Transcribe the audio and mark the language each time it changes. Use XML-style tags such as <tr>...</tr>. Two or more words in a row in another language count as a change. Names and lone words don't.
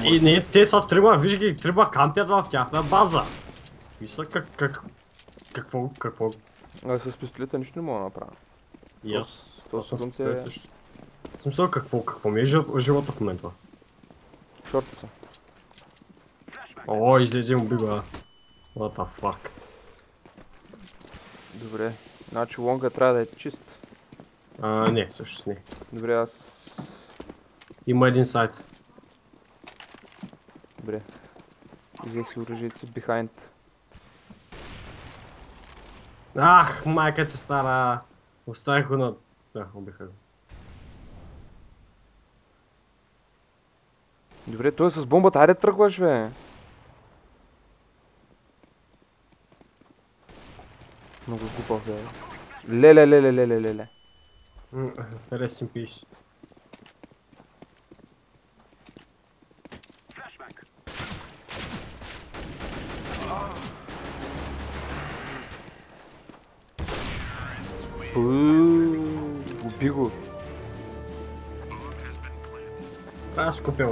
<bg>Да, и не, те са трима, виж ги, трима кампят в тяхна база. Мисля какво? С пистолета нищо не мога да направя. И аз. Това Аз съм също специалист също. В смисъл какво ми е живота в момента? Шорта са. О, излезе му бига.</bg> <en>What the fuck.</en> <bg>Добре. Значи Лонга трябва да е чист. Не, всъщност не. Добре, аз... Има един сайт. Добре. Взех си оръжието си behind. Ах, майка ти стара. Оставих го на... Да, убиха го. Добре, той е с бомбата, айде тръгваш бе! Много глупав бе. Леле.</bg> <en>Rest in peace.</en> <bg>Уби го. Трябва да си купил...</bg>